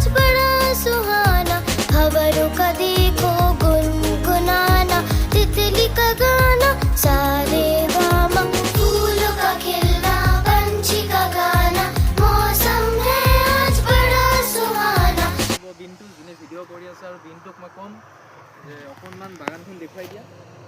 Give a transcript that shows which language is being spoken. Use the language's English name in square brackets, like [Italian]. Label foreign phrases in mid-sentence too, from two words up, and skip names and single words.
[Hindi] बड़ा सुहाना खबरों का देखो गुनगुनाना तितली का गाना सारे गामा फूलों का खिलना पंछी का गाना मौसम है आज बड़ा सुहाना [Assamese] বিনটো যোনে ভিডিঅ' কৰি আছে আৰু বিনটোক মই ক'ম যে অকণমান বাগানখন দেখুৱাই দিয়া